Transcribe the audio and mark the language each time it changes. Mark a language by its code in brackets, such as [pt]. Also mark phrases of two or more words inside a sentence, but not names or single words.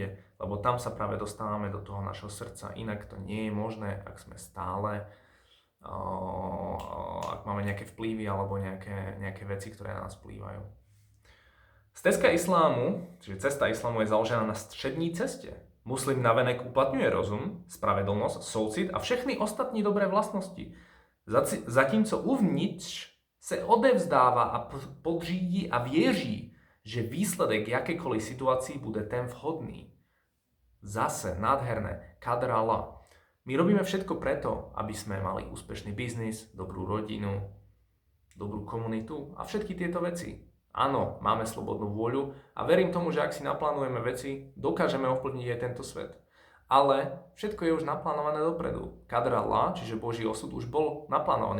[sk] Lebo tam sa práve dostávame do toho našho srdca. Inak to nie je možné, ak sme stále, ak máme nejaké vplyvy alebo nejaké veci, ktoré na nás vplývajú. [cs] Stezka islámu, čiže cesta islámu je založená na střední ceste. Muslim navenek uplatňuje rozum, spravedlnosť, soucit a všechny ostatní dobré vlastnosti. Zatímco uvnitř se odevzdává a podřídí a věří, že výsledek jakékoliv situací bude ten vhodný. [sk] Zase nádherné, [ar] قدر الله. [sk] My robíme všetko preto, aby sme mali úspešný biznis, dobrú rodinu, dobrú komunitu a všetky tieto veci. Áno, máme slobodnú vôľu a verím tomu, že ak si naplánujeme veci, dokážeme ovplyvniť aj tento svet. Ale všetko je už naplánované dopredu. [ar] قدر الله, [sk] čiže Boží osud, už bol naplánovaný.